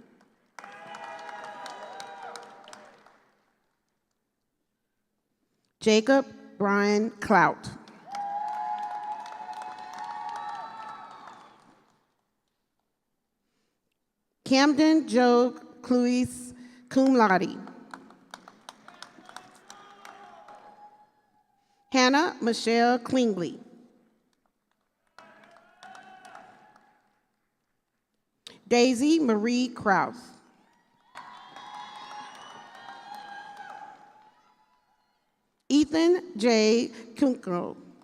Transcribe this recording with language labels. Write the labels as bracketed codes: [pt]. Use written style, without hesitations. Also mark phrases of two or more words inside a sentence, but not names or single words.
[en] Jacob Brian Clout. Camden Joe Cluis [la] cum laude. [en] Hannah Michelle Klingsley. Daisy Marie Kraus. Ethan J. Kunkel.